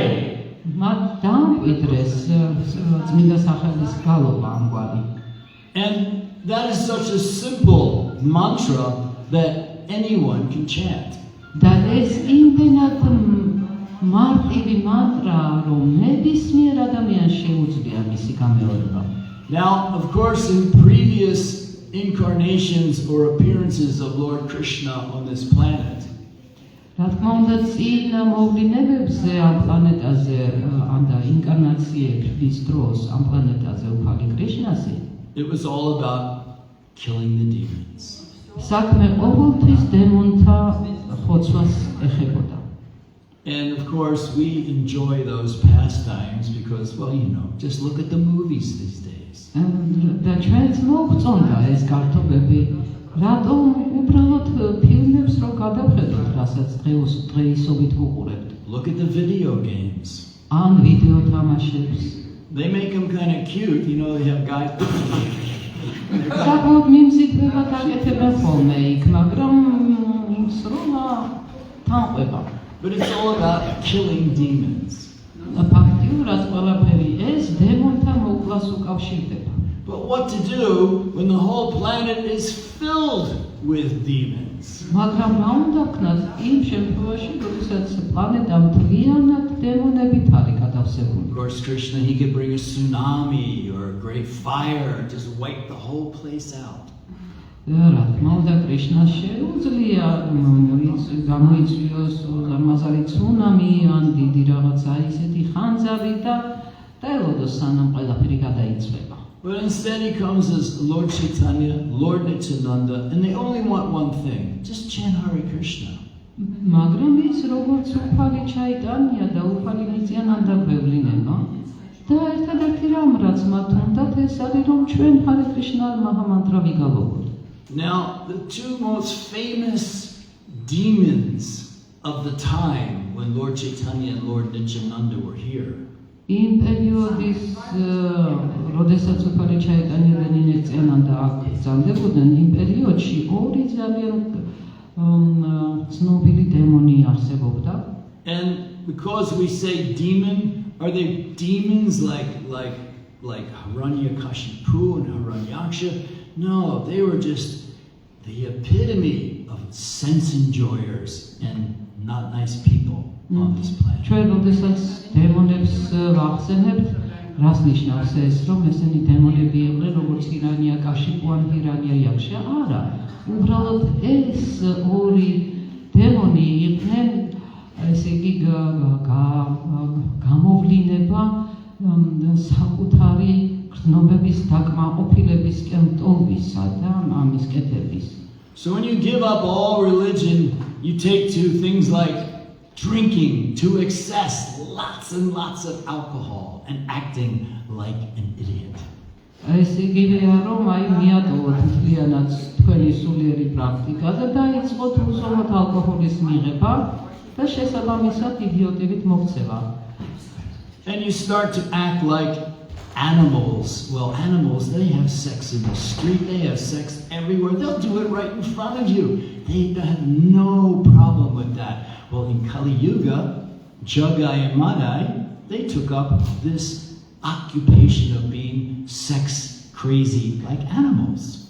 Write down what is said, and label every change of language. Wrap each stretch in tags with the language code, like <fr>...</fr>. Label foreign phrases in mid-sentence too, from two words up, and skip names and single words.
<ka>მათ დამკვიდრეს წმინდა სახელის გალობა ამგვარი.</ka> <en>And that is such a simple mantra that anyone can chant.</en> <ka>და ეს იმდენად მარტივი მანტრა, რომ ნებისმიერ ადამიანს შეუძლია მისი გამეორება.</ka> <en>Now, of course, in previous incarnations or appearances of Lord Krishna on this planet,</en> <ka>რა თქმა უნდა, წინ მოვლენებზე ამ პლანეტაზე ან და ინკარნაციების დროს ამ პლანეტაზე უფალი კრიშნასი,</ka> <en>it was all about killing the demons.</en> <ka>საქმე ყოველთვის დემონთა ხოცვას ეხებოდა.</ka> <en>And of course, we enjoy those pastimes because, well, just look at the movies these days.</en> <ka>და ჩვენც მოგწონდა ეს გართობები, რატომ უბრალოდ ფილმებს რო გადავხედოთ, რასაც დღეისობით ვუყურებთ.</ka> <en>Look at the video games.</en> <ka>ან ვიდეო თამაშებს.</ka> <en>They make them kind of cute, they have guys.</en> <ka>საკმაოდ მიმზიდვებად აკეთებენ ხოლმე იქ, მაგრამ სროლა თანყვება.</ka> <en>But it's all about killing demons.</en> <ka>ფაქტიურად ყველაფერი ეს დემონთა მოკვლას უკავშირდება.</ka> <en>But what to do when the whole planet is filled with demons?</en> <ka>მაგრამ რა უნდა ვქნათ იმ შემთხვევაში, როდესაც პლანეტა მთლიანად დემონებით არის გადავსებული?</ka> <en>Of course, Krishna, he could bring a tsunami or a great fire, just wipe the whole place out.</en> <ka>რა თქმა უნდა, კრიშნას შეუძლია გამოიწვიოს ზარმაზარი ცუნამი ან დიდი რაღაცა ისეთი ხანძარი და ელოდოს სანამ ყველაფერი გადაიწვება.</ka> <en>But instead he comes as Lord Chaitanya, Lord Nityananda, and they only want one thing, just chant Hare Krishna.</en> <ka>მაგრამ ის როგორც უფალი ჩაიტანია და უფალი ნიციანანდა გვევლინება და ერთადერთი რამ რაც მათ უნდათ ეს არის რომ ჩვენ ჰარე კრიშნა მაჰამანტრა ვიგალობოთ.</ka> <en>Now, the two most famous demons of the time when Lord Chaitanya and Lord Nityananda were here.</en> <ka>იმ პერიოდის როდესაც უფალი ჩაიტანია და ნიციანანდა აქ ძალდებოდნენ იმ პერიოდში ორი ძალიან ცნობილი დემონი არსებობდა.</ka> <en>And because we say demon, are they demons like Hiranyakashipu and Hiranyaksha? No, they were just the epitome of sense enjoyers and not nice people on this planet.</en> <ka>ჩვენ როდესაც დემონებს ვახსენებთ, რას ნიშნავს ეს, რომ ესენი დემონები იყვნენ როგორც ჰირანიაკაშიპუ ან ჰირანიაიაქშა? არა. უბრალოდ ეს ორი დემონი იყვნენ ესე იგი გამოვლინება საკუთარი გრძნობების დაკმაყოფილებისკენ ტოლვისა და ამის კეთების.</ka> <en>So when you give up all religion, you take to things like drinking to excess, lots and lots of alcohol, and acting like an idiot.</en> <ka>ეს იგივეა რომ აი მიატოვოთ მთლიანად თქვენი სულიერი პრაქტიკა და დაიწყოთ უსწორმოთ ალკოჰოლის მიღება და შესაბამისად იდიოტივით მოქცევა.</ka> <en>And you start to act like animals. Well, animals, they have sex in the street, they have sex everywhere. They'll do it right in front of you. They have no problem with that. Well, in Kali Yuga, Jagai and Madai, they took up this occupation of being sex crazy like animals.</en>